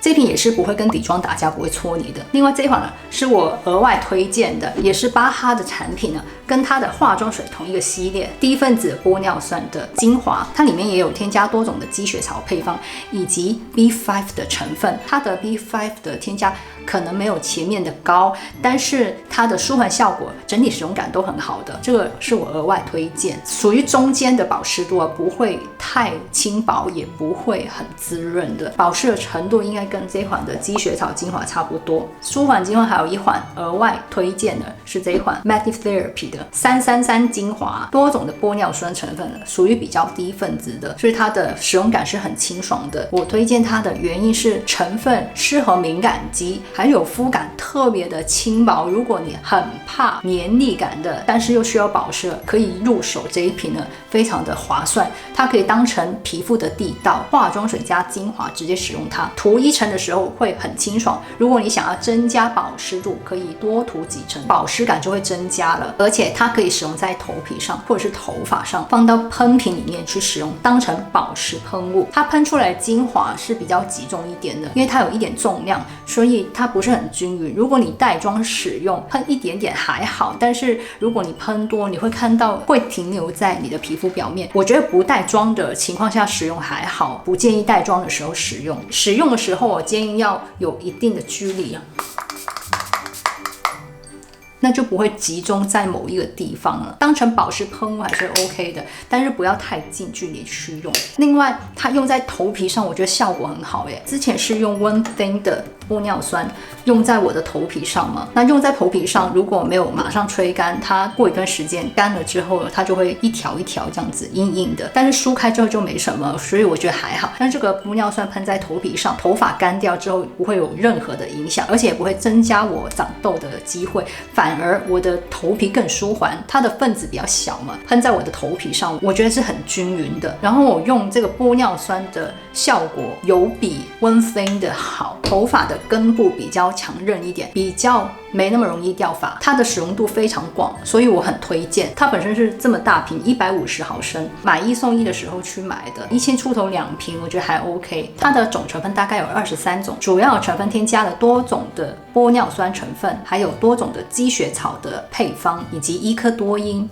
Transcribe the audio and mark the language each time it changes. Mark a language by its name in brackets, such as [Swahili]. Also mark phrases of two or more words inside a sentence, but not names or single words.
[Chinese] 這瓶也是不會跟底妝打架，不會搓泥的。另外這款呢是我額外推薦的，也是巴哈的產品呢，跟它的化妝水同一個系列，低分子玻尿酸的精華，它裡面也有添加多種的積雪草配方以及 B5 的成分。它的 B5 的添加可能沒有前面的高，但是它的舒緩效果、整體使用感都很好的，這個是我額外推薦，屬於中間的保濕度啊，不會太輕薄，也不會很滋潤的，保濕的程度應該跟這款的積雪草精華差不多。舒緩精華還有一款額外推薦的是這一款 Matic Therapy 的333精華，多種的玻尿酸成分的，屬於比較低分子的，所以它的使用感是很清爽的。我推薦它的原因是成分適合敏感肌，還有膚感特別的輕薄。如果你很怕黏膩感的，但是又需要保濕，可以入手這一瓶呢，非常的划算。它可以當成皮膚的地道，化妝水加精華直接使用它，涂1層的時候會很清爽。如果你想要增加保濕度，可以多塗幾層，保濕感就會增加了。而且它可以使用在頭皮上或者是頭髮上，放到噴瓶裡面去使用，當成保濕噴霧。它噴出來的精華是比較集中一點的，因為它有一點重量，所以它不是很均匀。如果你帶妝使用，噴一點點還好，但是如果你噴多，你會看到會停留在你的皮膚表面。我覺得不帶妝的情況下使用還好，不建議帶妝的時候使用。使用的時候，我建議要有一定的距離啊，那就不會集中在某一個地方了。當成保濕噴霧還是 OK 的，但是不要太近距離去用。另外，它用在頭皮上，我覺得效果很好耶。之前是用 One Thing 的玻尿酸用在我的头皮上嘛，那用在头皮上如果沒有馬上吹乾，它過一段時間乾了之後，它就會一條一條這樣子硬硬的，但是梳開之後就沒什麼，所以我覺得還好。但這個玻尿酸噴在頭皮上，頭髮乾掉之後不會有任何的影響，而且也不會增加我長痘的機會，反而我的頭皮更舒緩。它的分子比較小嘛，噴在我的頭皮上，我覺得是很均匀的。然後我用這個玻尿酸的效果有比 One Thing 的好，頭髮的根部比較強韌一點，比較沒那麼容易掉髮，它的使用度非常廣，所以我很推薦。它本身是這麼大瓶，150毫升，買1送1的時候去買的，1000出頭2瓶，我覺得還 OK。它的總成分大概有23種，主要成分添加了多種的玻尿酸成分，還有多種的積雪草的配方，以及伊科多因。